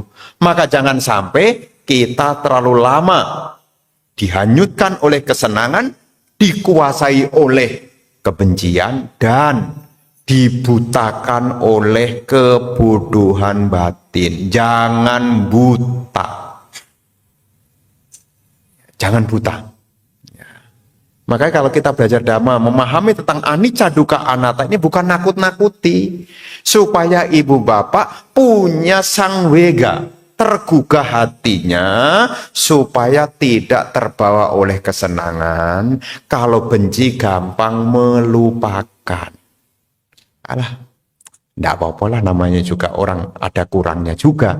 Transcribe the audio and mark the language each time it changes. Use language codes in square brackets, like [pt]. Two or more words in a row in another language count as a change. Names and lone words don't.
[id] Maka jangan sampai kita terlalu lama dihanyutkan oleh kesenangan, dikuasai oleh kebencian, dan dibutakan oleh kebodohan batin. Jangan buta. Jangan buta. Makanya kalau kita belajar dhamma, memahami tentang [pi] anicca dukkha anatta [id] ini bukan nakut-nakuti. Supaya ibu bapak punya sangwega, tergugah hatinya, supaya tidak terbawa oleh kesenangan. Kalau benci gampang melupakan. Alah, tidak apa-apa lah, namanya juga orang ada kurangnya juga.